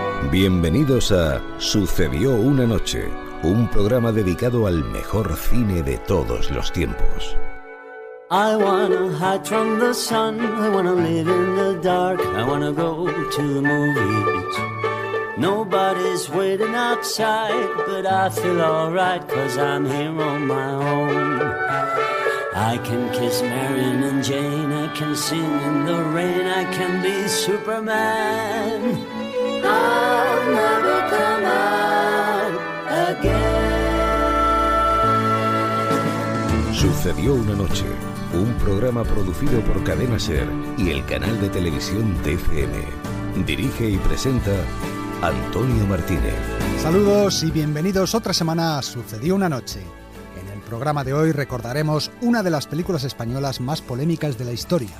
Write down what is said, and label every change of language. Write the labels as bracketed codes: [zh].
[es] Bienvenidos a Sucedió una noche, un programa dedicado al mejor cine de todos los tiempos. [en] I wanna hide from the sun, I wanna live in the dark, I wanna go to the movies. Nobody's waiting outside, but I feel alright, 'cause I'm here on my own. I can kiss Marion and Jane, I can sing in the rain, I can be Superman. I'll never come out again. [es] Sucedió una noche, un programa producido por Cadena Ser y el canal de televisión TFM. Dirige y presenta Antonio Martínez. Saludos y bienvenidos otra semana a Sucedió una noche. En el programa de hoy recordaremos una de las películas españolas más polémicas de la historia.